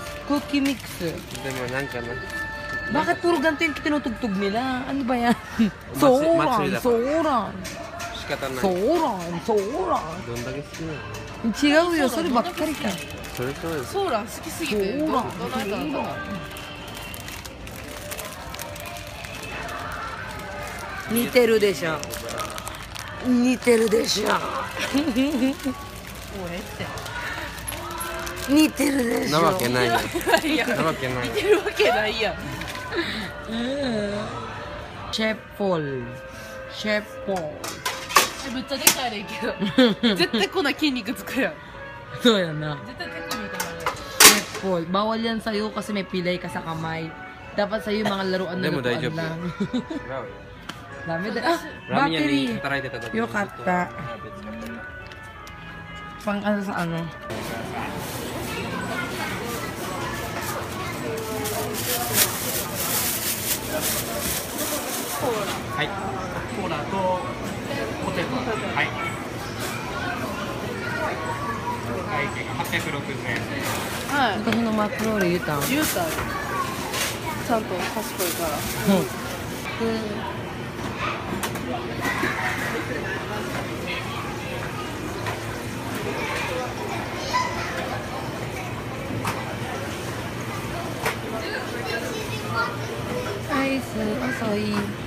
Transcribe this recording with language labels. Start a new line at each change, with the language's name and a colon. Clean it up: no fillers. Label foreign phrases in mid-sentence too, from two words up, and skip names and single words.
English: Cookie mix.
Filipino: Bakit puro ganito yung tinutugtog nila? Ano ba yan?
Japanese: Soran, soran. Soran. どんだけ好きなの？違うよ、そればっかりか。それそうです。ソーラン好きすぎてどないだろう。似てるでしょ。似てるでしょ。もうええって。似てるでしょ。なわけないよ。いや、なわけない似てるわけないやん。シェポル。シェポル。めっちゃでかいねんけど。絶対こんな筋肉つくやん。そうやな。絶対テクニックなる。
Filipino: Paul, bawal yan sa'yo kasi may pilay ka sa kamay. Dapat sa'yo mga laruan na lutuan lang. Dami da. Ah, battery. Yokata. Pang ano sa ano? Hai.
Japanese: コーラとポテト。はい. 860円。はい。私のマクロール言うたん。言うた。ちゃんと賢いから。アイス遅い。